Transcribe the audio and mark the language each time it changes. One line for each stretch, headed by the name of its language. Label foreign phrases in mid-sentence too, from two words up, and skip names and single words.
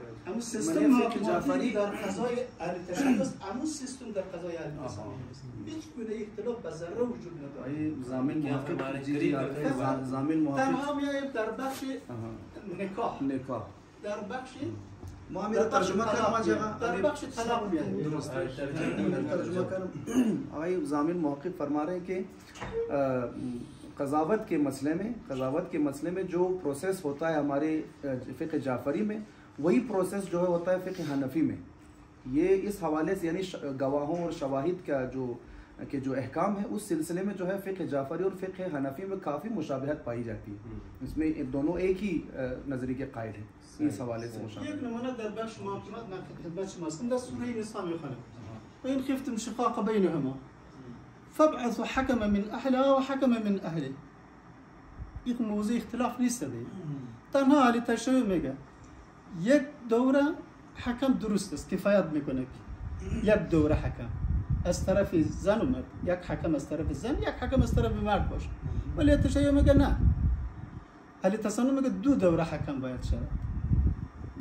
Persian: همون سیستم محاکماتی در قضای اهل تشیع است، همون سیستم در قضای اهل تسنن هیچ گونه اختلاف به ذره وجود نداره. ضامن محقق تنها میایم در بخش نکاح، در بخش ما میره ترجمه کردم، در بخش طلاق میایم. درست ترجمه کردم. آقای ضامن محقق فرما
Urdu: رہے ہیں کہ قضاوت کے مسئلے میں جو پروسیس ہوتا ہے ہمارے فقہ جعفری میں، وہی پروسیس جو ہے ہوتا ہے فقہ حنفی میں. یہ اس حوالے سے یعنی گواہوں اور شواہد کا جو احکام ہے اس سلسلے میں جو ہے فقہ جعفری اور فقہ حنفی میں کافی مشابہت پائی جاتی ہے. اسمیں دونوں ایک ہی نظریے کے قائل ہیں. اس حوالے سے
Persian: یک نمونه در بخش محاکمات من خدمت شما هستم، در سوره نساء میخوانم
Arabic: وإن خفتم شقاق بينهما فابعثوا حكما من أهلها وحكما من أهله.
Persian: این موضوع اختلاف نیست دیگه، تنها اهل تشیع میگه یک دوره حکم درست است، کفایت میکنه یک دوره حکم از طرف زن و مرد، یک حکم از طرف زن، یک حکم از طرف مرد باشه. ولی تشیع میگه نه، اهل تسنن میگه دو دوره حکم باید شود.